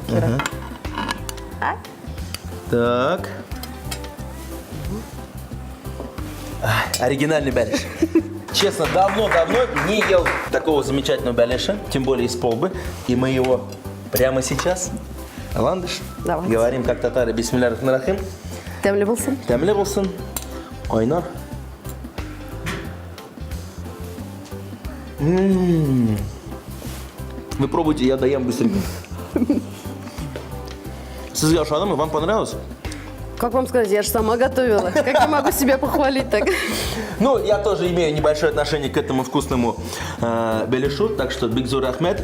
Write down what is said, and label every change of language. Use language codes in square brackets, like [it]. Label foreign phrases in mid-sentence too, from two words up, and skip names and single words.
[ru] Так. Оригинальный беляш. Честно, давно-давно не ел такого замечательного беляша, тем более из полбы, и мы его прямо сейчас, Ландыш, Давайте. говорим как татары [ar] بسم الله الرحمن الرحيم. [tt] Тәмле булсын. Тәмле булсын. Айнар. [ru] Вы пробуйте, я доем быстренько. [tt] Сізге ошадым, [ru] вам понравилось? Как вам сказать, я же сама готовила. Как я могу себя похвалить так? Ну, я тоже имею небольшое отношение к этому вкусному беляшу, так что Бигзур Ахмед.